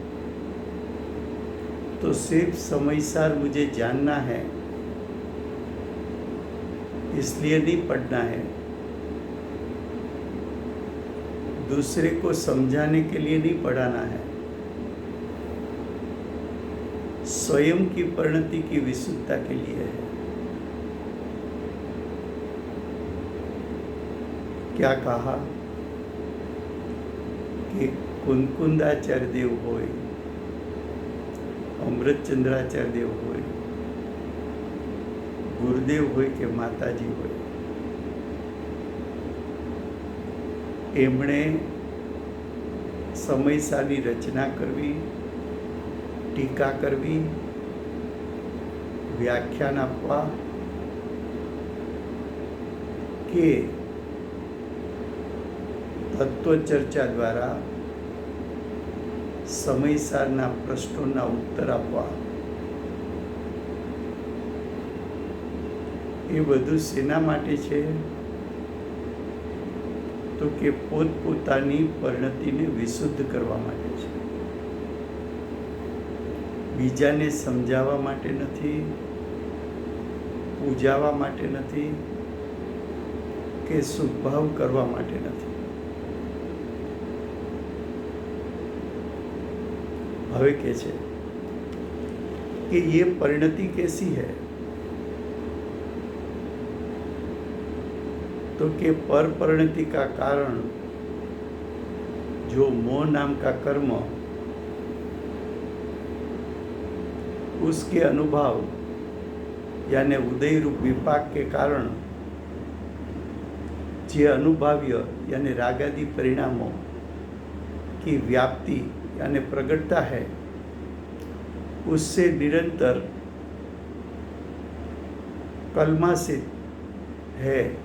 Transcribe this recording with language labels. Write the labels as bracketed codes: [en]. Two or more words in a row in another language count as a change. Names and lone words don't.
[hi] तो सिर्फ समयसार मुझे जानना है इसलिए नहीं पढ़ना है, दूसरे को समझाने के लिए नहीं पढ़ाना है, स्वयं की परिणति की विशुद्धता के लिए है। क्या कहा कि कुंकुंदाचार्य देव होय, अमृतचंद्राचार्य देव होय, [gu] ગુરુદેવ હોય કે માતાજી હોય, એમણે સમયસાની રચના કરવી, ટીકા કરવી, વ્યાખ્યાન આપવા કે તત્વચર્ચા દ્વારા समयसाરના પ્રશ્નોના ઉત્તર આપવા, એ બધું શેના માટે છે? તો કે પોતપોતાની પરિણતિને વિશુદ્ધ કરવા માટે છે, બીજાને સમજાવવા માટે નથી, પૂજાવા માટે નથી કે સુભાવ કરવા માટે નથી। હવે કે છે [hi] कि ये परिणति कैसी है? तो कि पर परिणति का कारण जो मोह नाम का कर्म, उसके अनुभव यानी उदय रूप विपाक के कारण जे अनुभव्य यानी रागादि परिणामों की व्याप्ति यानी प्रगटता है, उससे निरंतर कलमासित है।